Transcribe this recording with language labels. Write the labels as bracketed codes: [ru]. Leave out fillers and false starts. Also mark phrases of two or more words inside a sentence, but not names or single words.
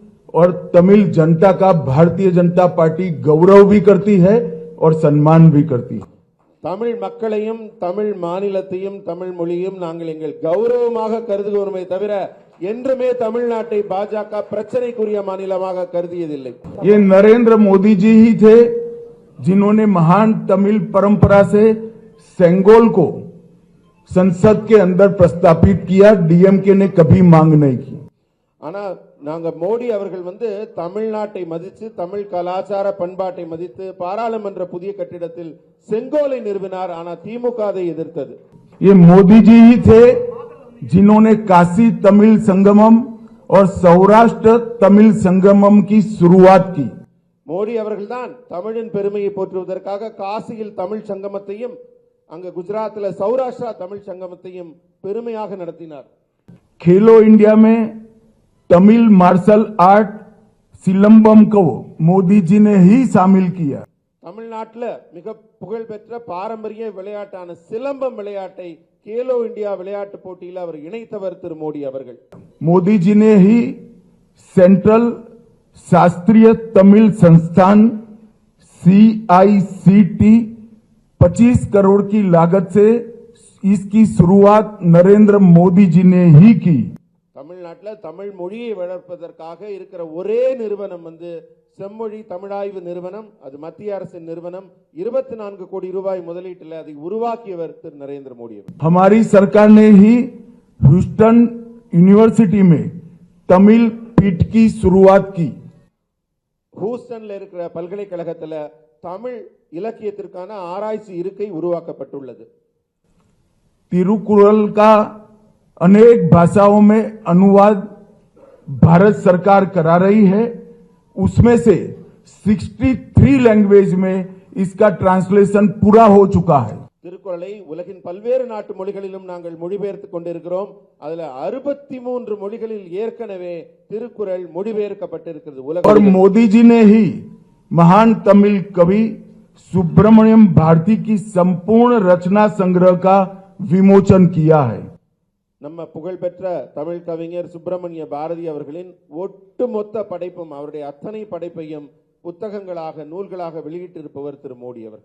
[hi] और तमिल जनता का भारतीय जनता पार्टी गौरव भी करती है और सम्मान भी करती है। [ta] தமிழ் மக்களையும் தமிழ் மாநிலத்தையும் தமிழ் மொழியும் நாங்கள் எங்கள் கௌரவமாக கருதுகிறோமே தவிர என்றுமே தமிழ்நாட்டை பாஜக பிரச்சனைக்குரிய மாநிலமாக கருதியதில்லை। [hi] ये नरेंद्र मोदी जी ही थे जिन्होंने महान तमिल परंपरा से सेंगोल को संसद के अंदर प्रस्तावित किया। डीएमके ने कभी मांग नहीं की। [ta] ஆனா நாங்க மோடி அவர்கள் தமிழ்நாட்டை மதித்து தமிழ் கலாச்சார பண்பாட்டை மதித்து பாராளுமன்ற புதிய கட்டிடத்தில் செங்கோலை நிறுவினார்। ஆனா திமுக அதை எதிர்த்தது। [hi] ये मोदी जी ही थे जिन्होंने काशी तमिल संगमम और सौराष्ट्र तमिल संगमम की शुरुआत की। [ta] மோடி அவர்கள்தான் தமிழின் பெருமையை போற்றுவதற்காக காசியில் தமிழ் சங்கமத்தையும் அங்க குஜராத்தில் சௌராஷ்டிரா தமிழ் சங்கமத்தையும் பெருமையாக நடத்தினார்। [hi] खेलो इंडिया में तमिल [en] martial art [hi] सिलंबम को मोदी जी ने ही शामिल किया। [ta] தமிழ்நாட்டில் மிக புகழ்பெற்ற பாரம்பரிய விளையாட்டான சிலம்பம் விளையாட்டை கேலோ இந்தியா விளையாட்டு போட்டியில் அவர் இணைத்தவர் திரு மோடி அவர்கள்। [hi] मोदी जी ने ही सेंट्रल शास्त्रीय तमिल संस्थान CICT 25 करोड़ की लागत से इसकी शुरुआत नरेंद्र मोदी जी ने ही की। [ta] தமிழ்நாட்டில் தமிழ் மொழியை வளர்ப்பதற்காக இருக்கிற ஒரே நிறுவனம் செம்மொழி தமிழாய்வு நிறுவனம்। அது மத்திய அரசின் நிறுவனம்। 24 கோடி ரூபாய் முதலீட்டில் அதை உருவாக்கியவர் திரு நரேந்திர மோடி அவர்। [hi] हमारी सरकार ने ही ह्यूस्टन यूनिवर्सिटी में तमिल पीठ की शुरुआत की। [ta] ஹூஸ்டன்ல இருக்கிற பல்கலைக்கழகத்தில் தமிழ் இலக்கியத்திற்கான ஆராய்ச்சி இருக்கை உருவாக்கப்பட்டுள்ளது। [hi] तिरुकुरल का अनेक भाषाओं में अनुवाद भारत सरकार करा रही है। उसमें से 63 लैंग्वेज में इसका ट्रांसलेशन पूरा हो चुका है। [ta] திருக்குறளை உலகின் பல்வேறு நாட்டு மொழிகளிலும் நாங்கள் மொழிபெயர்த்துக் கொண்டிருக்கிறோம்। அதுல 63 மொழிகளில் ஏற்கனவே திருக்குறள் மொழிபெயர்க்கப்பட்டிருக்கிறது। [hi] और मोदी जी ने ही महान तमिल कवि सुब्रमण्यम भारती की संपूर्ण रचना संग्रह का विमोचन किया है। [ta] நம்ம புகழ்பெற்ற தமிழ் கவிஞர் சுப்பிரமணிய பாரதி அவர்களின் ஒட்டுமொத்த படைப்பும் அவருடைய அத்தனை படைப்பையும் புத்தகங்களாக நூல்களாக வெளியிட்டிருப்பவர் திரு மோடி அவர்கள்।